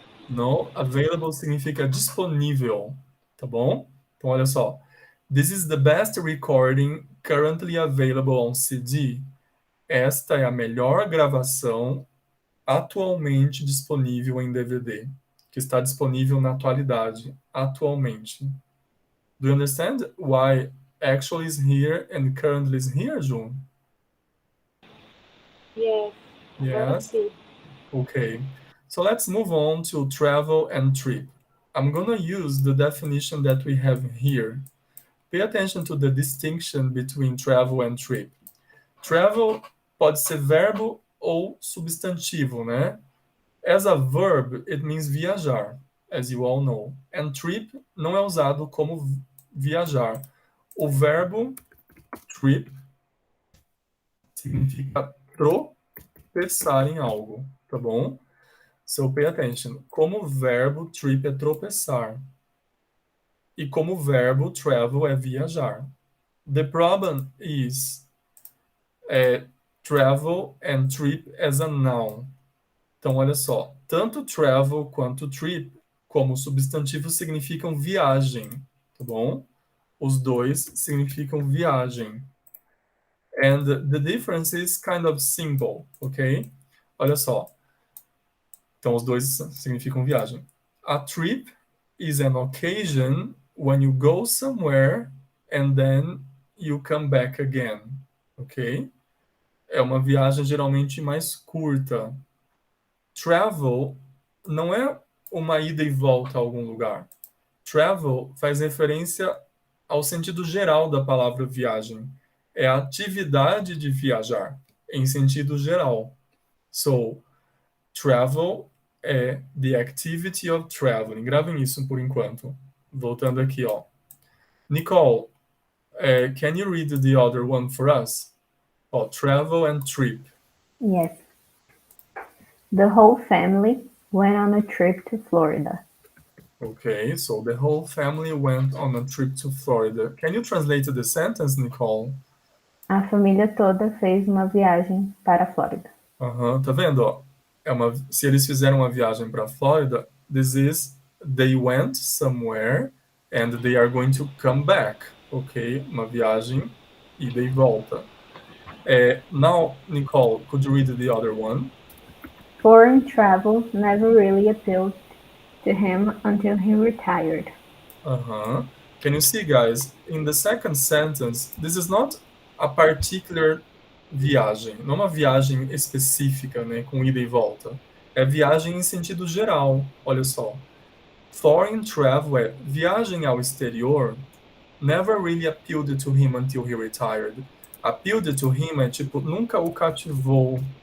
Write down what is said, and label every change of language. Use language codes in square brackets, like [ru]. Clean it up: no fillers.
[pt] No, available significa disponível, tá bom? Então, olha só. [en] This is the best recording currently available on CD. [pt] Esta é a melhor gravação atualmente disponível em DVD, que está disponível na atualidade, atualmente. [en] Do you understand why actually is here and currently is here, Ju? Yes. Yes. Okay. So let's move on to travel and trip. I'm going to use the definition that we have here. Pay attention to the distinction between travel and trip. [pt] Travel pode ser verbo ou substantivo, né? [en] As a verb, it means viajar, as you all know. [pt] And trip não é usado como viajar. O verbo trip significa tropeçar em algo, tá bom? [en] So pay attention. [pt] Como verbo trip é tropeçar. E como verbo travel é viajar. [en] The problem is travel and trip as a noun. [pt] Então, olha só. Tanto travel quanto trip, como substantivo, significam viagem, tá bom? Os dois significam viagem. [en] And the difference is kind of simple, ok? [pt] Olha só. Então, os dois significam viagem. [en] A trip is an occasion when you go somewhere and then you come back again, ok? [pt] É uma viagem geralmente mais curta. Travel não é uma ida e volta a algum lugar. Travel faz referência ao sentido geral da palavra viagem. É a atividade de viajar, em sentido geral. [en] So, travel é the activity of traveling. [pt] Gravem isso por enquanto. Voltando aqui, ó. [en] Nicole, can you read the other one for us? Oh, travel and trip. Yes. The whole family went on a trip to Florida. Okay, so the whole family went on a trip to Florida. Can you translate the sentence, Nicole? [pt] A família toda fez uma viagem para a Flórida. Tá vendo? Ó? Se eles fizeram uma viagem para a Flórida, [en] this is they went somewhere and they are going to come back. [pt] Ok, uma viagem, ida e volta. [en] Now, Nicole, could you read the other one? Foreign travel never really appealed to him until he retired. Can you see, guys? In the second sentence, this is not a particular viagem, [pt] não uma viagem específica, né, com ida e volta. É viagem em sentido geral, olha só. [en] Foreign travel [pt] é viagem ao exterior, [en] never really appealed to him until he retired. Appealed to him [pt] é tipo, nunca o cativou